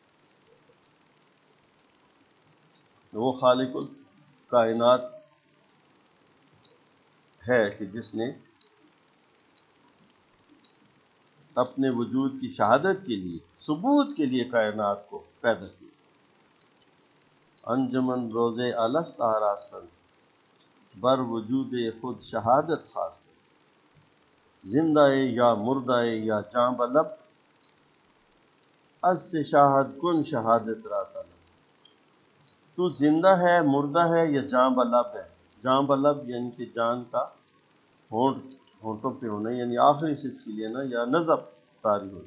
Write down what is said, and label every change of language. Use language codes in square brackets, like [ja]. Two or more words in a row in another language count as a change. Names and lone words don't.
[ur] وہ خالق الکائنات ہے کہ جس نے اپنے وجود کی شہادت کے لیے، ثبوت کے لیے کائنات کو پیدا کیا۔ [fa] انجمن روز الست آراستن، بر وجود خود شہادت خواستن۔ زندہ یا مردہ یا جاں بلب، از سے شاہد کن شہادت را طلب۔ [ur] تو زندہ ہے، مردہ ہے یا جاں بلب ہے۔ جاں بلب یعنی کہ جان کا ہونٹوں پہ ہونا، یعنی آخری سچ کے لیے نا، یا نظب طاری ہوئی۔